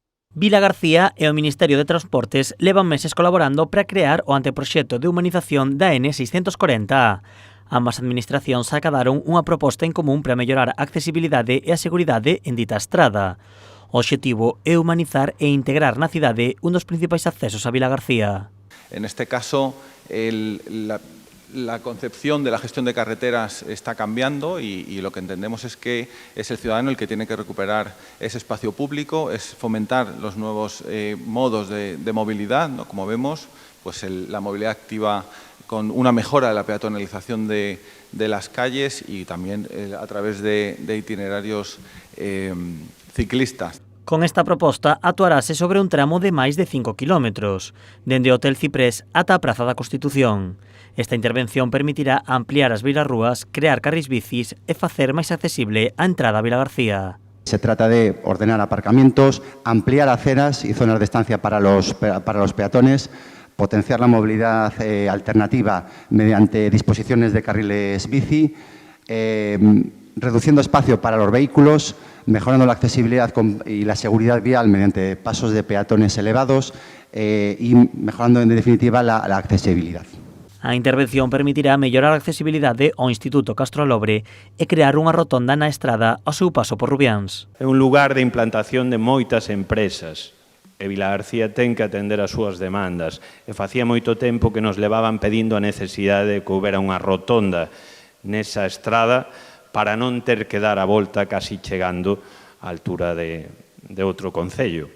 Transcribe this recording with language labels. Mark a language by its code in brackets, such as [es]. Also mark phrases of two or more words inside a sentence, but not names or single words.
[gl] Vilagarcía e o Ministerio de Transportes levan meses colaborando para crear o anteproxecto de humanización da N640. Ambas administracións acadaron unha proposta en común para mellorar a accesibilidade e a seguridade en dita estrada. O obxectivo é humanizar e integrar na cidade un dos principais accesos a Vilagarcía. [es] En este caso, la concepción de la gestión de carreteras está cambiando y lo que entendemos es que es el ciudadano el que tiene que recuperar ese espacio público, es fomentar los nuevos modos de movilidad, ¿no? Como vemos, pues la movilidad activa con una mejora de la peatonalización de las calles y también a través de itinerarios ciclistas. [gl] Con esta proposta actuarase sobre un tramo de máis de 5 kilómetros, dende o Hotel Ciprés ata a Praza da Constitución. Esta intervención permitirá ampliar as beirarrúas, crear carrís bicis e facer máis accesible a entrada a Vilagarcía. [es] Se trata de ordenar aparcamientos, ampliar aceras y zonas de estancia para los peatones, potenciar la movilidad alternativa mediante disposiciones de carriles bici, reduciendo espacio para los vehículos, mejorando la accesibilidad y la seguridad vial mediante pasos de peatones elevados y mejorando en definitiva la accesibilidad. [gl] A intervención permitirá mellorar a accesibilidade ao Instituto Castro Alobre e crear unha rotonda na estrada ao seu paso por Rubiáns. É un lugar de implantación de moitas empresas e Vilagarcía ten que atender as súas demandas. E facía moito tempo que nos levaban pedindo a necesidade de que houbera unha rotonda nesa estrada para non ter que dar a volta casi chegando á altura de outro concello.